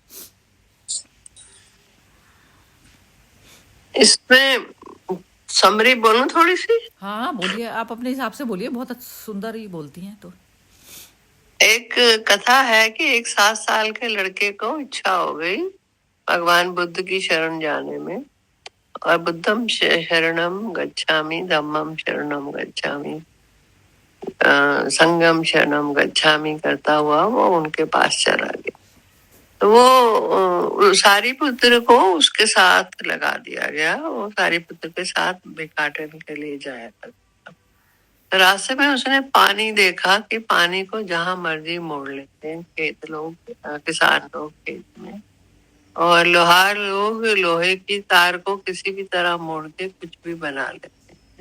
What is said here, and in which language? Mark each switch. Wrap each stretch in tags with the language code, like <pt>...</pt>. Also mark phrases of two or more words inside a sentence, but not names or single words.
<hi>इसमें समरी बोलूं थोड़ी सी? हाँ हाँ बोलिए, आप अपने हिसाब से बोलिए, बहुत सुंदर ही बोलती हैं तो। एक कथा है कि एक 7 साल के लड़के को इच्छा हो गई भगवान बुद्ध की शरण जाने में, और</hi> <pi>बुद्धम शरणम गच्छामि, धम्मम शरणम गच्छामि, संगम शरणम गच्छामि</pi> <hi>करता हुआ वो उनके पास चला गया। तो वो सारीपुत्र को उसके साथ लगा दिया गया, वो सारीपुत्र के साथ भिखाटन के लिए जाया करता। तो रास्ते में उसने पानी देखा कि पानी को जहां मर्जी मोड़ लेते हैं खेत लोग, किसान लोग खेत में, और लोहार लोग लोहे की तार को किसी भी तरह मोड़ के कुछ भी बना लेते हैं।</hi>